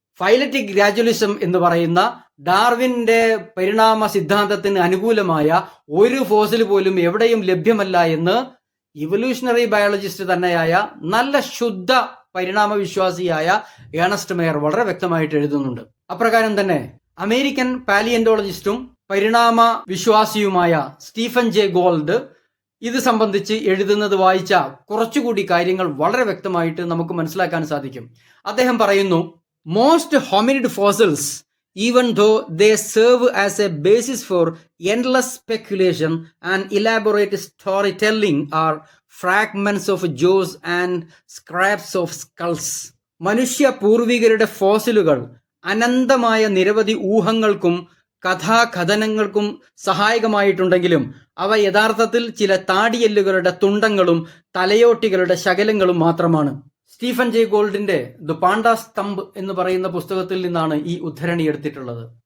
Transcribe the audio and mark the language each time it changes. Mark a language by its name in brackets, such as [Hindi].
[Malayalam] ഫൈലറ്റിക് ഗ്രാജുവലിസം എന്ന് പറയുന്ന ഡാർവിന്റെ പരിണാമ സിദ്ധാന്തത്തിന് അനുകൂലമായ ഒരു ഫോസിൽ പോലും എവിടെയും ലഭ്യമല്ല എന്ന് ഇവല്യൂഷണറി ബയോളജിസ്റ്റ് തന്നെയായ നല്ല ശുദ്ധ പരിണാമ വിശ്വാസിയായ ഏണസ്റ്റ് മേയർ വളരെ വ്യക്തമായിട്ട് എഴുതുന്നുണ്ട്. അപ്രകാരം തന്നെ അമേരിക്കൻ പാലിയന്റോളജിസ്റ്റും പരിണാമ വിശ്വാസിയുമായ സ്റ്റീഫൻ ജെ ഗോൾഡ് ഇത് സംബന്ധിച്ച് എഴുതുന്നത് വായിച്ച കുറച്ചുകൂടി കാര്യങ്ങൾ വളരെ വ്യക്തമായിട്ട് നമുക്ക് മനസ്സിലാക്കാൻ സാധിക്കും. അദ്ദേഹം പറയുന്നു, [English] Most hominid fossils, even though they serve as a basis for endless speculation and elaborate storytelling, are fragments of jaws and scraps of skulls. [Malayalam] മനുഷ്യ പൂർവികരുടെ ഫോസിലുകൾ അനന്തമായ നിരവധി ഊഹങ്ങൾക്കും കഥാകഥനങ്ങൾക്കും സഹായകമായിട്ടുണ്ടെങ്കിലും അവ യഥാർത്ഥത്തിൽ ചില താടിയെല്ലുകളുടെ തുണ്ടങ്ങളും തലയോട്ടികളുടെ ശകലങ്ങളും മാത്രമാണ്. സ്റ്റീഫൻ ജെ ഗോൾഡിന്റെ ദ പാണ്ടാസ് തമ്പ് എന്ന് പറയുന്ന പുസ്തകത്തിൽ നിന്നാണ് ഈ ഉദ്ധരണി എടുത്തിട്ടുള്ളത്.